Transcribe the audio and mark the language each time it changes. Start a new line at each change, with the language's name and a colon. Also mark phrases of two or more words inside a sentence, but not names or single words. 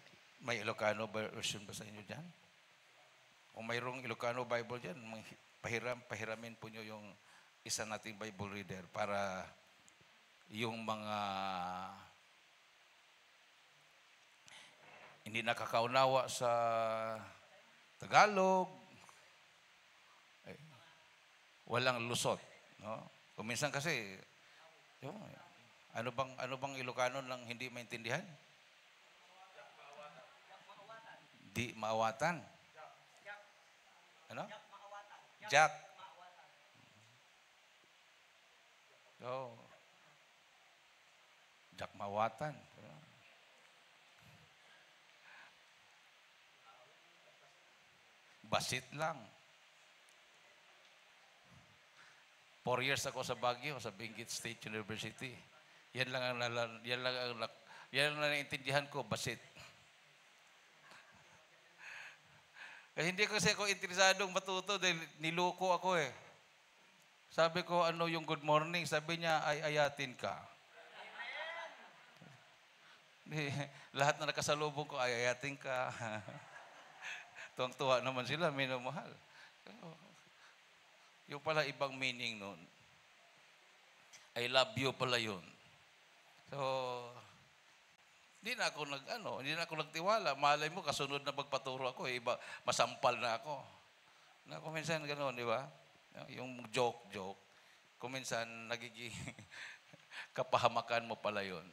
Filipino: May Ilocano version ba sa inyo dyan? Kung mayroong Ilocano Bible dyan, pahiramin po nyo yung isa nating Bible reader para yung mga hindi nakakaunawa sa Tagalog, walang lusot. No? Kung minsan kasi, ano bang Ilocano nang hindi maintindihan?
Iloko: Di maawatan.
Filipino: Ano? Jack.
Iloko: Jack maawatan.
Filipino: Basit lang. 4 years ako sa Baguio, sa Benguet State University. Yan lang ang naintindihan ko, basit. Kasi hindi kasi ako interesadong matuto dahil niloko ako eh. Sabi ko, ano yung
English: good morning?
Filipino: Sabi niya,
Iloko: ay ayatin ka.
Filipino: Lahat na nakasalubong ko,
Iloko: ay ayatin ka.
Filipino: Tuwang-tuwa naman sila, minamahal. Yung pala ibang meaning nun.
English: I love you
Filipino: pala yun. So, hindi na ako nagtiwala. Malay mo, kasunod na magpaturo ako, iba, masampal na ako. Na kung minsan gano'n, di ba? Yung joke. Kung minsan, nagiging kapahamakan mo pala yun.